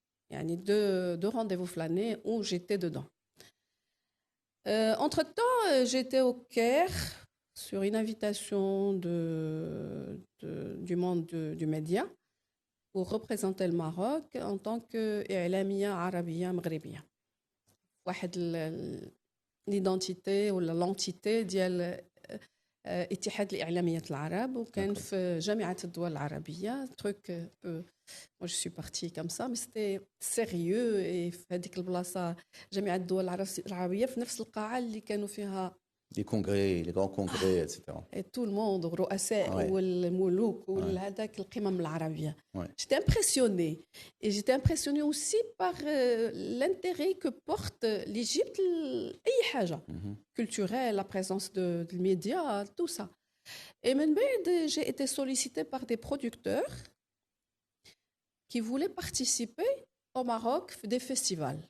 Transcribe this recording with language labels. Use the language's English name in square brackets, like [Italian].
[French] Il y a deux rendez-vous flânés où j'étais dedans. Entre-temps, j'étais au Caire sur une invitation du monde du média pour représenter le Maroc en tant qu' [Arabic] إعلامية عربية مغربية. واحد [French] l'identité ou l'entité [Arabic] ديال اتحاد الإعلاميات العرب وكان في جامعة الدول العربية [French] truc moi je suis partie comme ça mais c'était sérieux et [Arabic] في هذيك البلاصة جامعة الدول العربية في نفس القاعة اللي كانوا فيها [French] Les congrès, les grands congrès, etc. et tout le monde [Arabic] الرؤساء [French] Ouais. [Arabic] والملوك وهذاك القمم العربية. [French] Ouais. J'étais impressionnée et j'étais impressionnée aussi par l'intérêt que porte l'Égypte [Arabic] أي حاجة [French] culturelle, la présence de médias, tout ça. Et maintenant, j'ai été sollicitée par des producteurs qui voulaient participer au Maroc des festivals.